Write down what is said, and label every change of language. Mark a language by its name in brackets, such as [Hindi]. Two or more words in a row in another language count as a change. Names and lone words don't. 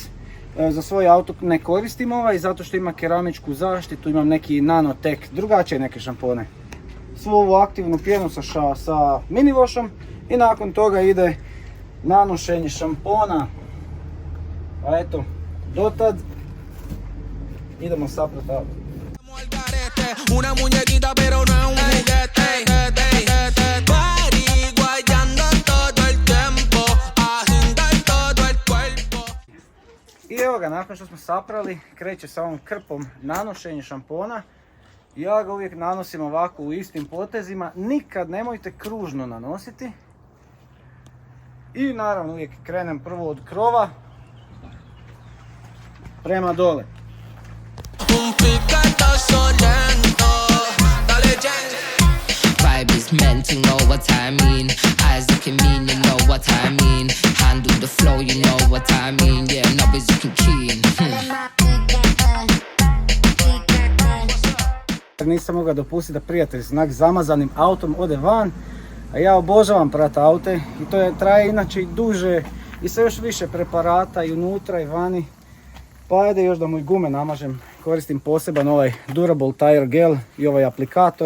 [Croatian] Za svoj auto ne koristim ovaj zato što ima keramičku zaštitu, imam neki Nanotech, drugačije neke šampone. Svu ovu aktivnu pjenu sa [English] mini washom [Croatian] i nakon toga ide nanošenje šampona. Pa eto, dotad idemo saprati auto. [Spanish] Una muñequita pero no es un juguete. [Croatian] I evo ga, nakon što smo saprali, kreće sa ovom krpom nanošenje šampona. Ja ga uvijek nanosim ovako u istim potezima, nikad nemojte kružno nanositi. I naravno uvijek krenem prvo od krova prema dole. [English] Vibe is meant, you know what I mean. Eyes looking mean, you know what I mean. Handle the flow, you know what I mean. Yeah, nobody's looking keen. [Croatian] Nisam mogao dopustiti da prijatelj s zamazanim autom ode van. A ja obožavam prat aute i to traje inače i duže i sa još više preparata i unutra i vani. Pa ajde još da mu i gume namažem. Koristim poseban ovaj Durable Tire Gel i ovaj aplikator.